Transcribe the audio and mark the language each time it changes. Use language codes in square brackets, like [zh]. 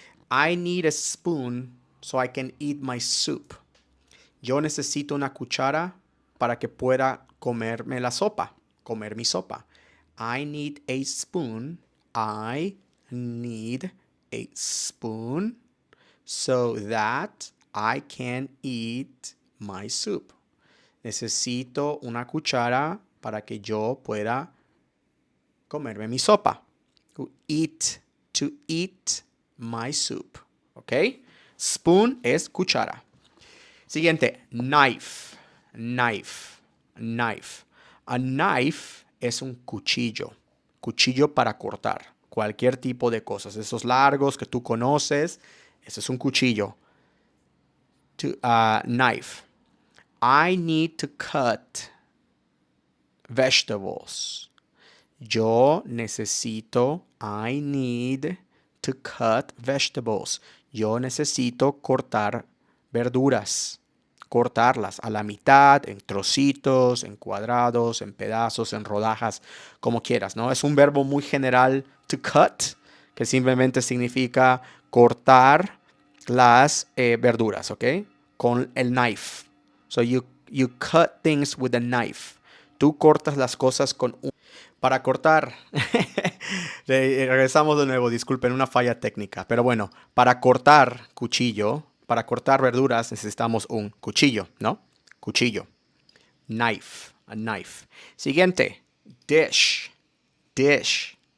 [en] I need a spoon so I can eat my soup. [es] Yo necesito una cuchara para que pueda comerme la sopa, comer mi sopa. [en] I need a spoon. I need a spoon so that I can eat my soup. [es] Necesito una cuchara para que yo pueda comerme mi sopa. [en] To eat my soup. ¿Ok? [es] Spoon es cuchara. Siguiente, knife, knife, knife. A knife es un cuchillo, cuchillo para cortar cualquier tipo de cosas. Esos largos que tú conoces, ese es un cuchillo. [en] Knife. I need to cut vegetables. [es] Yo necesito, [en] I need to cut vegetables. [es] Yo necesito cortar verduras. Cortarlas a la mitad, en trocitos, en cuadrados, en pedazos, en rodajas, como quieras, ¿no? Es un verbo muy general, to cut, que simplemente significa cortar las verduras, ¿ok? Con el knife. [en] So you cut things with a knife. [es] Tú cortas las cosas con un... Para cortar, regresamos de nuevo, disculpen, una falla técnica. Pero bueno, para cortar cuchillo, para cortar verduras necesitamos un cuchillo, ¿no? Cuchillo. [en] Knife, a knife. [es] Siguiente, [en] dish, dish.